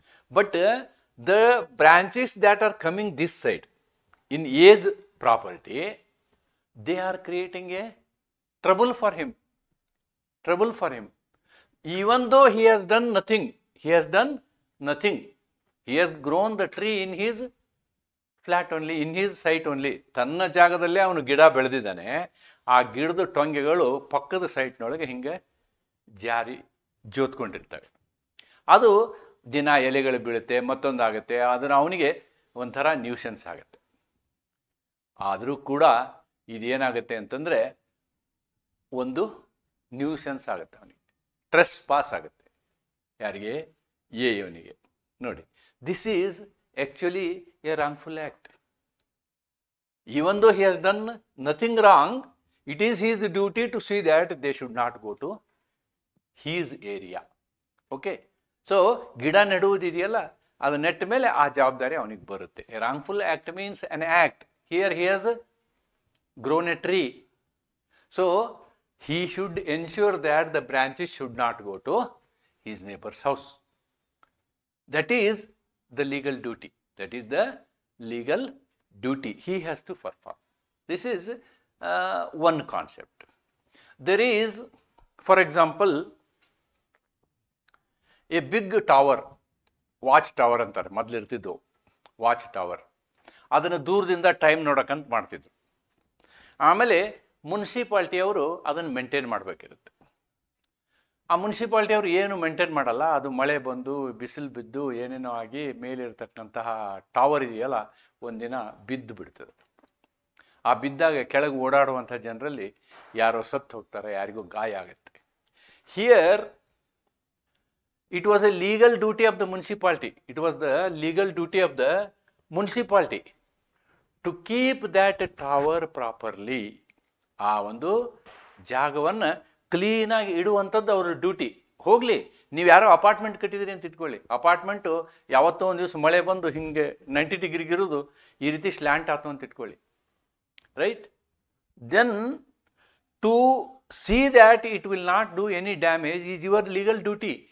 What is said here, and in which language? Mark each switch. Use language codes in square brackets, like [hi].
[en] But the branches that are coming this side in A's property, they are creating a trouble for him. Trouble for him. Even though he has done nothing, he has done nothing. He has grown the tree in his flat only, in his site only. [kn] ತನ್ನ ಜಾಗದಲ್ಲೇ ಅವನು ಗಿಡ ಬೆಳೆದಿದ್ದಾನೆ. ಆ ಗಿಡದ ಟೊಂಗೆಗಳು ಪಕ್ಕದ ಸೈಟ್ನೊಳಗೆ ಹಿಂಗೆ ಜಾರಿ ಜೋತ್ಕೊಂಡಿರ್ತವೆ. ಅದು ದಿನ ಎಲೆಗಳು ಬೀಳುತ್ತೆ, ಮತ್ತೊಂದಾಗುತ್ತೆ. ಅದನ್ನು ಅವನಿಗೆ ಒಂಥರ ನ್ಯೂಸೆನ್ಸ್ ಆಗುತ್ತೆ. ಆದರೂ ಕೂಡ ಇದೇನಾಗುತ್ತೆ ಅಂತಂದರೆ ಒಂದು ನ್ಯೂಸೆನ್ಸ್ ಆಗುತ್ತೆ, ಅವನಿಗೆ ಟ್ರೆಸ್ ಪಾಸ್ ಆಗುತ್ತೆ. ಯಾರಿಗೆ? ಇವನಿಗೆ. ನೋಡಿ, [en] This is actually a wrongful act. Even though he has done nothing wrong, it is his duty to see that they should not go to his area. [kn] Okay, so ಗಿಡ ನೆಡುವುದಿದೆಯಲ್ಲ, ಅದು ನೆಟ್ಟ ಮೇಲೆ ಆ ಜವಾಬ್ದಾರಿ ಅವನಿಗೆ ಬರುತ್ತೆ. [en] A wrongful act means an act. Here he has grown a tree, so he should ensure that the branches should not go to his neighbor's house. That is the legal duty. That is the legal duty he has to perform. This is one concept. There is, for example, a big tower, watch tower [kn] ಅಂತಾರೆ, ಮೊದಲಿರ್ತಿದ್ದು watch tower. ಅದನ್ನು ದೂರದಿಂದ time ನೋಡೋಕ್ಕಂತ ಮಾಡ್ತಿದ್ರು. ಆಮೇಲೆ ಮುನ್ಸಿಪಾಲ್ಟಿಯವರು ಅದನ್ನು maintain ಮಾಡಬೇಕಿರುತ್ತೆ. ಆ ಮುನ್ಸಿಪಾಲ್ಟಿಯವರು ಏನು maintain ಮಾಡಲ್ಲ, ಅದು ಮಳೆ ಬಂದು ಬಿಸಿಲು ಬಿದ್ದು ಏನೇನೋ ಆಗಿ ಮೇಲಿರ್ತಕ್ಕಂತಹ ಟವರ್ ಇದೆಯಲ್ಲ, ಒಂದಿನ ಬಿದ್ದು ಬಿಡ್ತದೆ. ಆ ಬಿದ್ದಾಗ ಕೆಳಗೆ ಓಡಾಡುವಂಥ ಜನರಲ್ಲಿ ಯಾರೋ ಸತ್ತು ಹೋಗ್ತಾರೆ, ಯಾರಿಗೂ ಗಾಯ ಆಗುತ್ತೆ. [en] Here it was a legal duty of the municipality. It was the legal duty of the municipality to keep that tower properly. [kn] ಆ ಒಂದು ಜಾಗವನ್ನು ಕ್ಲೀನಾಗಿ ಇಡುವಂಥದ್ದು ಅವ್ರ ಡ್ಯೂಟಿ. ಹೋಗಲಿ, ನೀವು ಯಾರೋ ಅಪಾರ್ಟ್ಮೆಂಟ್ ಕಟ್ಟಿದ್ರಿ ಅಂತ ಇಟ್ಕೊಳ್ಳಿ, ಅಪಾರ್ಟ್ಮೆಂಟು ಯಾವತ್ತೋ ಒಂದು ದಿವಸ ಮಳೆ ಬಂದು ಹಿಂಗೆ 90 ಡಿಗ್ರಿಗೆ ಇರೋದು ಈ ರೀತಿ ಸ್ಲ್ಯಾಂಟ್ ಆಯ್ತು ಅಂತ ಇಟ್ಕೊಳ್ಳಿ, right? [en] Then to see that it will not do any damage is your legal duty.